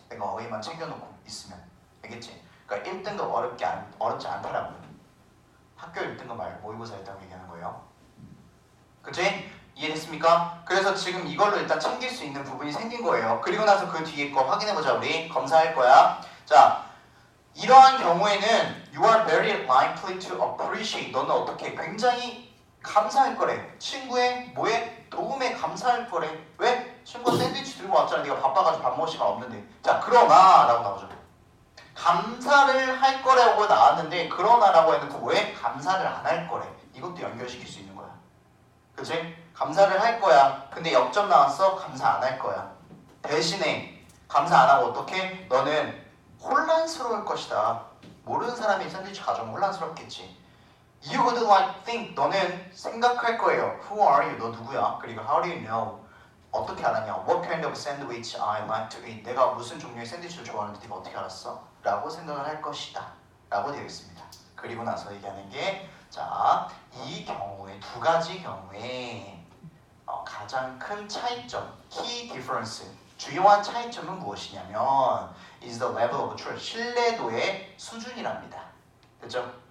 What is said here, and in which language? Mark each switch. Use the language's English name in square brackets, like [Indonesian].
[Korean] 내가 어휘만 챙겨놓고 있으면. 알겠지? 그러니까 1등급 어렵지 않더라고요. 학교 1등급 말고 모의고사 1등급 얘기하는 거예요. 그치? 이해됐습니까? 그래서 지금 이걸로 일단 챙길 수 있는 부분이 생긴 거예요. 그리고 나서 그 뒤에 거 확인해보자. 우리 검사할 거야. [English] 자, 이러한 경우에는 you are very likely to appreciate. [Korean] 너는 어떻게 굉장히 감사할 거래. 친구의 뭐에 도움에 감사할 거래. 왜? 친구가 샌드위치 들고 왔잖아. 네가 바빠가지고 밥 먹을 시간 없는데. 자, 그러나 라고 나오죠. 감사를 할 거라고 나왔는데 그러나라고 해놓고 뭐에? 감사를 안 할 거래. 이것도 연결시킬 수 있는 거야. 그치? 감사를 할 거야. 근데 역점 나왔어? 감사 안 할 거야. 대신에 감사 안 하고 어떻게? 너는 혼란스러울 것이다. 모르는 사람이 샌드위치 가져오면 혼란스럽겠지. [English] You would like think. [Korean] 너는 생각할 거예요. [English] Who are you? [Korean] 너 누구야? 그리고 [English] how do you know? [Korean] 어떻게 알았냐? [English] What kind of sandwich I like to eat? [Korean] 내가 무슨 종류의 샌드위치를 좋아하는지 네가 어떻게 알았어? 라고 생각을 할 것이다. 라고 되어 있습니다. 그리고 나서 얘기하는 게 자, 이 경우에 두 가지 경우에 가장 큰 차이점, key difference, 주요한 차이점은 무엇이냐면 [English] is the level of trust, [Korean] 신뢰도의 수준이랍니다. 그렇죠?